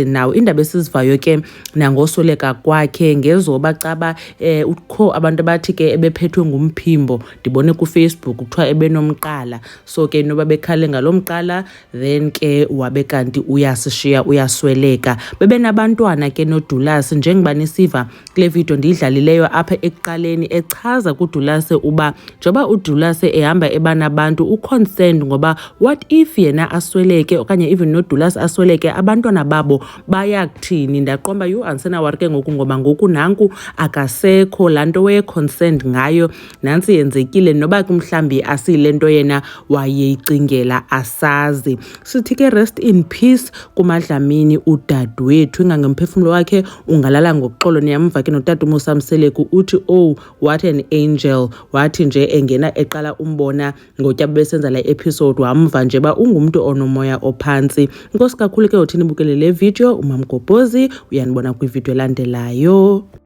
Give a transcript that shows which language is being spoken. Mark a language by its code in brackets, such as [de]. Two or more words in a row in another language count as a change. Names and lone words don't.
[xh] Now indaba esizivayo ke nangosoleka kwakhe ngezoba caba ukho abantu abathi ke ebephethwe ngumphimbo, ndibone kuFacebook kuthiwa ebenomqala, so ke noba bekhale ngalomqala then ke wabe kanti uyasishiya uyasweleka. Bebenabantwana ke noDulas, njengoba nisiva kule video ndiyidlalileyo apha ekuqaleni, echaza kuDulas uba njoba uDulas ehamba ebanabantu uconcerned ngoba [en] what if [xh] yena asweleke okanye even noDulas asweleke, abantwana babo bayakuthini. Ndaqomba andisena wari ke ngoku ngoba ngoku nanku akasekho laa nto weye-concerned ngayo, nantsi yenzekile, noba kumhlambi asiyile nto yena wayeyicingela asazi. Sithi ke [en] rest in peace [xh] kuMadlamini udadewethu, ingangemphefumlo wakhe ungalala ngoxolo. Niyamva ke notata uMusamseleku uthi [en] oh what an angel, [xh] wathi nje engena eqala umbona ngotyaba besenza le episode wamva nje ba ungumntu onomoya ophantsi. Inkosi kakhulu ke uthini bukele le video. uMamgobhozi uyanibona kwivideo elandelayo.